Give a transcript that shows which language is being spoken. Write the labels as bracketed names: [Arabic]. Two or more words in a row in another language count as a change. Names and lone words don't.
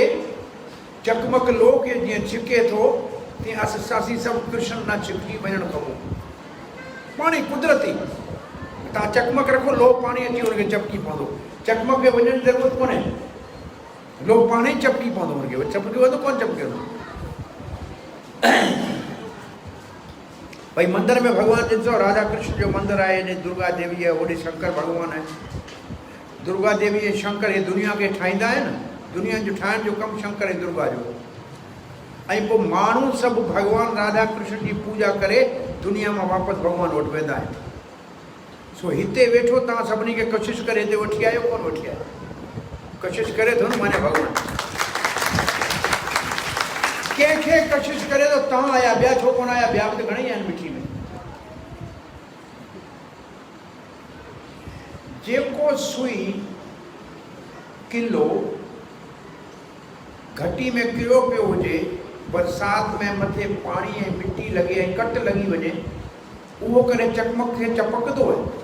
[Sindhi] चकमक लोह खे जीअं छिके थो तीअं असीं सभु कृष्ण न छिकी वञणु खपो। पाणी कुदरती तव्हां चकमक रखो, लो पाणी अची हुनखे चपकी पवंदो। चकमक खे वञण जी ज़रूरत कोन्हे, लो पाणी चपकी पवंदो हुनखे, चपकी वंदो कोन चपकी वेंदो। भाई मंदिर में भगवान ॾिसो, राधा कृष्ण जो मंदिर आहे, ने दुर्गा देवी आहे, होॾे शंकर भगवान आहे। दुर्गा देवी ऐं शंकर हे दुनिया खे ठाहींदा आहिनि, दुनिया जो ठाहिण जो कमु शंकर ऐं दुर्गा जो। ऐं पोइ माण्हू सभु भगवान राधा कृष्ण जी पूजा करे दुनिया मां वापसि भगवान वटि वेंदा आहिनि। सो हिते वेठो तव्हां सभिनी खे कशिश करे हिते वठी आयो, कोन वठी आयो? कशिश करे थो न, माने भगवान कंहिंखे कशिश करे थो, तव्हां आया, ॿिया छो कोन आया? ॿिया बि त घणेई आहिनि मिठी में। जेको सुई किलो घटी में किरो पियो हुजे, बरसाति में मथे पाणी ऐं मिटी लॻे ऐं कट लॻी वञे, उहो करे चकमक खे चपकंदो आहे?